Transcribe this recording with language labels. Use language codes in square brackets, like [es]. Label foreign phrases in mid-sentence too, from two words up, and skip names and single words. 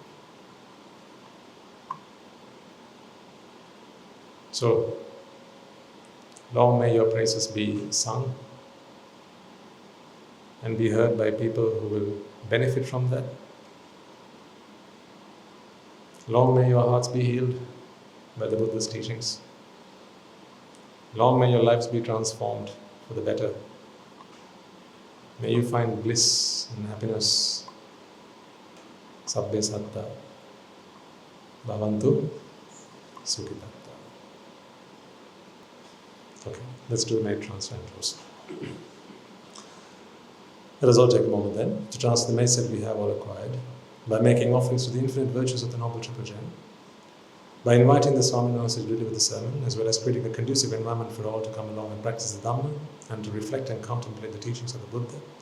[en] So, long may your praises be sung and be heard by people who will benefit from that. Long may your hearts be healed by the Buddha's teachings. Long may your lives be transformed for the better. May you find bliss and happiness. [pi] Sabbe satta bhavantu sukhitatta. [en] Okay, let's do a night transfer and close. Let us all take a moment then to transfer the message we have all acquired by making offerings to the infinite virtues of the Noble Triple Gem, by inviting the Swami Maharaj to deliver the sermon, as well as creating a conducive environment for all to come along and practice the Dhamma and to reflect and contemplate the teachings of the Buddha.